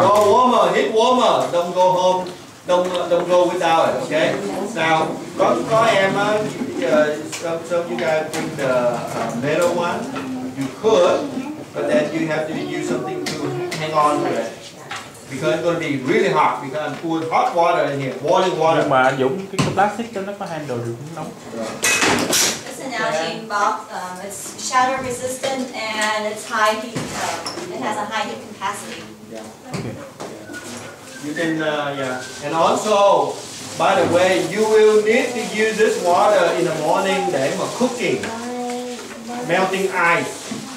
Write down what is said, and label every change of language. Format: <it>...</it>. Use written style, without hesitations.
<en>Go warmer, heat warmer. Don't go home. Don't go without it. Okay. Now</en> <vi>có em á,</vi> <en>some you guys bring the metal one. You could, but then you have to use something to hang on to it because it's going to be really hot. Because I'm putting hot water in here, boiling water.</en> <vi>Nhưng mà Dũng cái</vi> <en>plastic</en> <vi>cho nó có handle được cũng nóng.</vi> <en>This analogy box, it's shatter resistant and it's high heat. It has a high heat capacity. Yeah. Okay. You can, yeah. And also, by the way, you will need to use this water in the morning</en> <vi>để mà</vi> <en>cooking, melting ice.</en>